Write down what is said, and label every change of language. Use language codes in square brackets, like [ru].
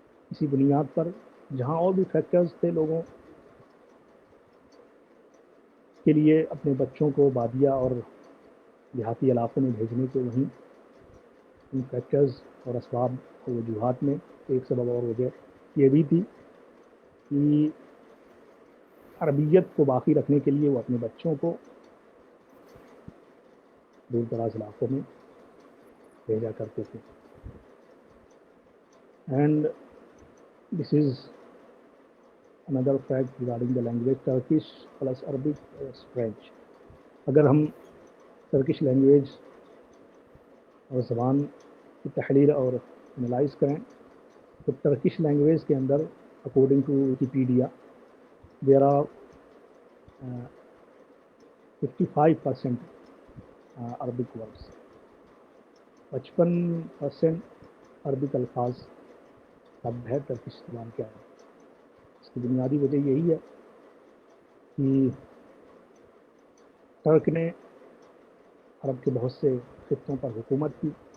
[ur] اسی بنیاد پر جہاں اور بھی فیکٹرز تھے لوگوں کے لیے اپنے بچوں کو بادیہ اور دیہاتی علاقوں میں بھیجنے کے، وہیں ان فیکٹرز اور اسباب اور وجوہات میں ایک سبب اور وجہ یہ بھی تھی کہ عربیت کو باقی رکھنے کے لیے وہ اپنے بچوں کو دور دراز علاقوں میں بھیجا کرتے تھے. [en] And this is another fact regarding the language, Turkish plus Arabic plus French. [ur] اگر ہم ترکش لینگویج اور زبان کی تحریر اور انالائز کریں تو ٹرکش لینگویج کے اندر [en] according to Wikipedia there are 55% Arabic words, [ur] 55% Arabic الفاظ شبد ہے ٹرکش زبان کے اندر۔ اس کی بنیادی وجہ یہی ہے کہ ٹرک نے عرب کے بہت سے خطوں پر حکومت کی،